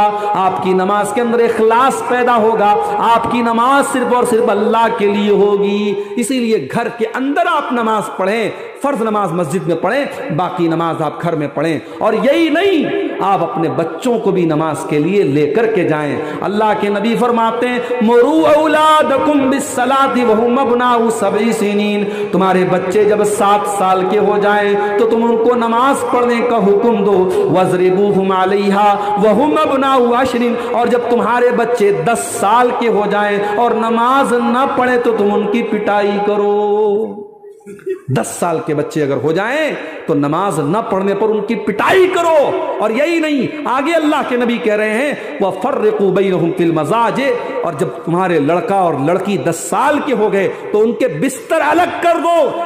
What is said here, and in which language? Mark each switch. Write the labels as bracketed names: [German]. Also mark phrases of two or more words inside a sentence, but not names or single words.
[Hindi] आपकी नमाज के अंदर इखलास पैदा होगा, आपकी नमाज सिर्फ और सिर्फ अल्लाह के लिए होगी। इसीलिए घर के अंदर आप नमाज पढ़ें। पढ़ें, फर्ज नमाज मस्जिद में पढ़ें, बाकी नमाज आप घर में पढ़ें। और यही नहीं, आप अपने बच्चों को भी नमाज के लिए लेकर के जाएं। अल्लाह के नबी फरमाते हैं, [Arabic] مروا أولادكم بالصلاة وهم أبناء سبع سنين, [Hindi] तुम्हारे बच्चे जब 7 साल के हो जाएं तो तुम उनको नमाज पढ़ने का हुक्म दो। [Arabic] واضربوهم عليها وهم أبناء عشر, [Hindi] और जब तुम्हारे बच्चे 10 साल के हो जाएं और नमाज न पढ़े तो तुम उनकी पिटाई करो। 10 साल के बच्चे अगर हो जाएं तो नमाज न पढ़ने पर उनकी पिटाई करो। और यही नहीं, आगे अल्लाह के नबी कह रहे हैं, [Arabic] وفرقوا بينهم في المضاجع, [Hindi] और जब तुम्हारे लड़का और लड़की 10 साल के हो गए तो उनके बिस्तर अलग कर दो।